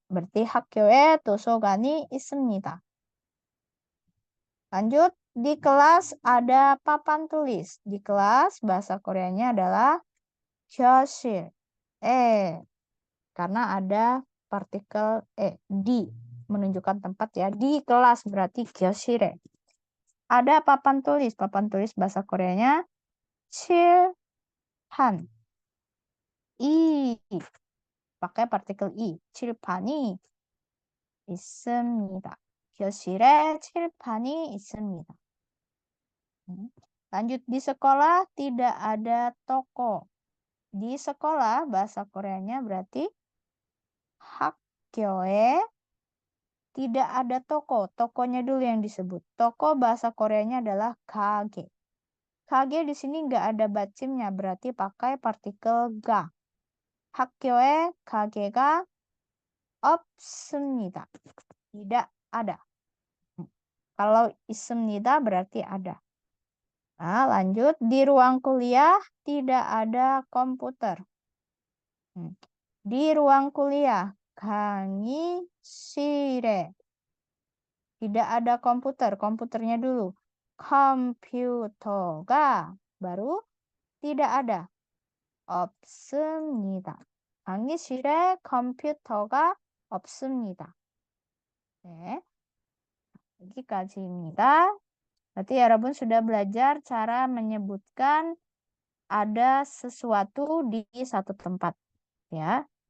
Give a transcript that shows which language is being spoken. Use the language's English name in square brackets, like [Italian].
[Indonesian] Berarti [Korean] 학교에 도서관이 있습니다. [Indonesian] Lanjut. Di kelas ada papan tulis. Di kelas bahasa Koreanya adalah 교실. Karena ada partikel di menunjukkan tempat ya. Di kelas berarti 교실에. Ada papan tulis. Papan tulis bahasa Koreanya 칠 칠판. 이 pakai partikel i. [Korean] 칠판이 있습니다. 교실에 칠판이 있습니다. [Indonesian] Lanjut, di sekolah tidak ada toko. Di sekolah bahasa Koreanya berarti 학교에 tidak ada toko. Tokonya dulu yang disebut. Toko bahasa Koreanya adalah kage. Kage di sini nggak ada bacimnya, berarti pakai partikel ga. [Korean] 학교에 가게가 없습니다. [Indonesian] Tidak ada. Kalau 있습니다 berarti ada. Nah, lanjut. Di ruang kuliah tidak ada komputer. Di ruang kuliah, 강의실에 tidak ada komputer. Komputernya dulu. 컴퓨터가 baru tidak ada. [Korean] 없습니다. 강의실에 컴퓨터가 없습니다. 네. 여기까지입니다. [Indonesian] Berarti 여러분 sudah belajar cara menyebutkan ada sesuatu di satu tempat, ya.